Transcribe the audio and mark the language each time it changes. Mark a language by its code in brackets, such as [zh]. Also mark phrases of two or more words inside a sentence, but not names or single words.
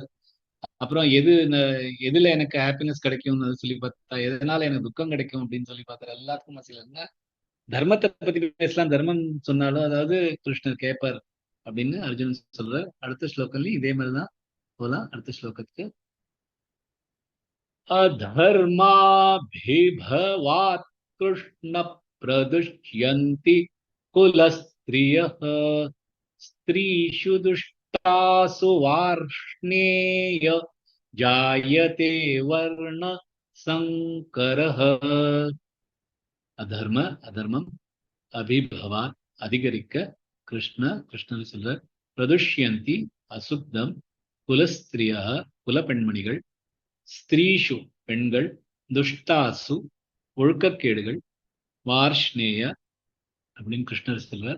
[ta] அப்புறம் எதுல எனக்கு ஹாப்பினஸ் கிடைக்கும்னு சொல்லி பார்த்தா, எதனால எனக்கு துக்கம் கிடைக்கும் அப்படின்னு சொல்லி பார்த்தார். எல்லாத்துக்கும் மசில தர்மத்தை பத்தி பேசலாம். தர்மம் சொன்னாலும் அதாவது கிருஷ்ணர் கேட்பார், அப்படின்னு அர்ஜுனன் சொல்ற. அடுத்த ஸ்லோகம்லயும் இதே மாதிரிதான் போலாம். அடுத்த ஸ்லோகத்துக்கு [sa] अधर्माभिभवात् कृष्ण प्रदुष्यन्ति कुलस्त्रियः स्त्रीषु दुष्टासु वार्ष्णेय जायते वर्ण संकरः. [ta] அதர்ம அதர்மம் அபிபவாத் அதிகரிக்க கிருஷ்ணன் சொல்ற பிரதுஷ்யந்தி அசுத்தம் குலஸ்திரியா குலப்பெண்மணிகள் ஸ்திரீஷு பெண்கள் துஷ்டாசு ஒழுக்கக்கேடுகள் வார்ஷ்ணேய அப்படின்னு கிருஷ்ணர் சொல்றார்.